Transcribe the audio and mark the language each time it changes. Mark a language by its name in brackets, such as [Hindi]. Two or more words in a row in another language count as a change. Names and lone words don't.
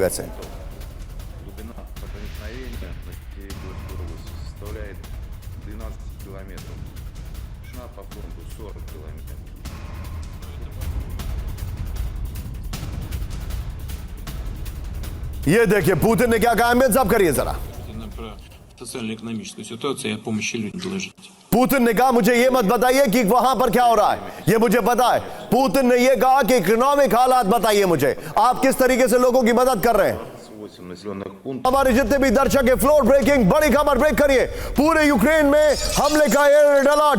[Hindi] वैसे ये देखिए पुतिन ने क्या कहा. [English] ambience up [Hindi] करिए जरा. [Russian] социально-экономическую ситуацию и о помощи людям доложить. [Hindi] पुतिन ने कहा मुझे ये मत बताइए कि वहां पर क्या हो रहा है, ये मुझे पता है. पुतिन ने ये कहा कि इकोनॉमिक हालात बताइए मुझे, आप किस तरीके से लोगों की मदद कर रहे हैं. हमारे जितने भी दर्शक है, [English] floor breaking [Hindi] बड़ी खबर. ब्रेक करिए. पूरे यूक्रेन में हमले का [English] air alert.